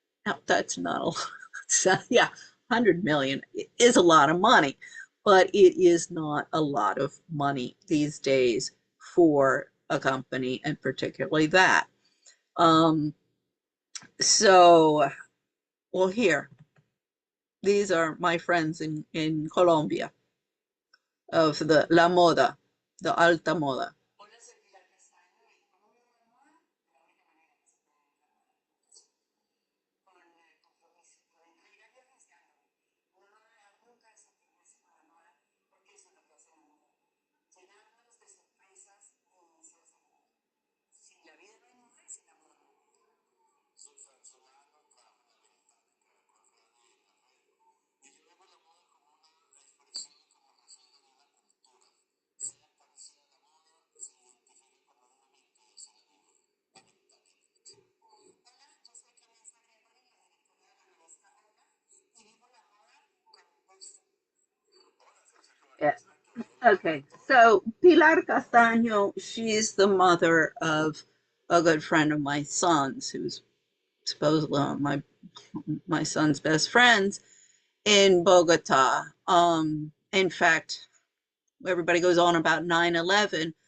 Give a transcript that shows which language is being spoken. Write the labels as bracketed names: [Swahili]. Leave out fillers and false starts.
[English] Now, that's not a lot. Yeah, 100 million is a lot of money, but it is not a lot of money these days for a company, and particularly that. Um, so, well, here, These are my friends in Colombia of the La Moda, the Alta Moda. [Spanish] Hola, soy Pilar Castaño y ¿cómo me voy a llamar? De la única manera que se puede llamar con compromiso, con entrega y arriesgándome. No me voy a dejar nunca de sentirme así con la moda, porque eso es lo que hace la moda. Llenarnos de sorpresas y inicios de mundo. Sin la vida no hay moda y sin la moda no hay vida. Soy venezolano, trabajo en la ventana que recorre la red. Y yo veo la moda como una expresión y como reflejo de una cultura. Sea cual sea la moda, se identifica como un momento de la vida, lamentablemente. Hola, yo soy Vanessa Gregory, la directora de la revista Hola, y vivo la moda con gusto. Hola, soy Sergio [English] Yeah. [Spanish] Barbosa, creador de [English] Okay, so Pilar Castaño, she's the mother of a good friend of my son's, who's supposedly my son's best friends in Bogota. In fact, everybody goes on about 9/11.